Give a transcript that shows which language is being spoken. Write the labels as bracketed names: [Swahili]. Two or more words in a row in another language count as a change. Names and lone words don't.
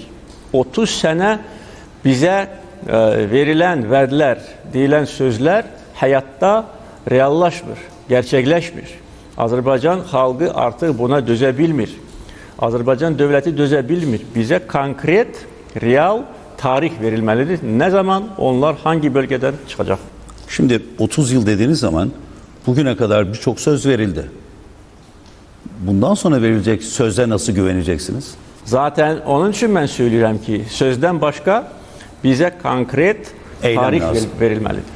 [Azerbaijani] 30 sənə bizə verilən vədlər, deyilən sözlər həyatda reallaşmır, gerçekleşmir. Azərbaycan xalqı artıq buna dözə bilmir. Azərbaycan dövləti dözə bilmir. Bizə konkret, real tarih verilməlidir. [Turkish] Ne zaman onlar hangi bölgeden çıkacak? Şimdi 30 yıl dediğiniz zaman bugüne kadar birçok söz verildi. Bundan sonra verilecek söze nasıl güveneceksiniz? Zaten onun için ben söylüyorum ki sözden başka bize konkret tarih verilmelidir.